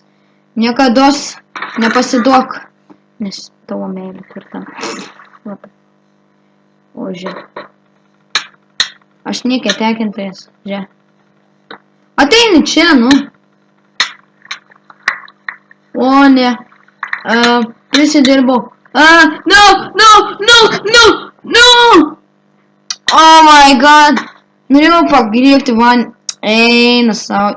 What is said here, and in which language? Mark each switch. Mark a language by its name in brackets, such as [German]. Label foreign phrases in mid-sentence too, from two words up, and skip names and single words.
[Lithuanian] Niekados nepasiduok. Nes tavo meilė tvirta. Labai. O, žiūrėk. Aš niekia tekintojas. Žiūrėk. Ateini čia, nu. O, ne. Prisidirbau. [English] No! Oh my god. [Lithuanian] Norėjau pagriebti man. Eina savo.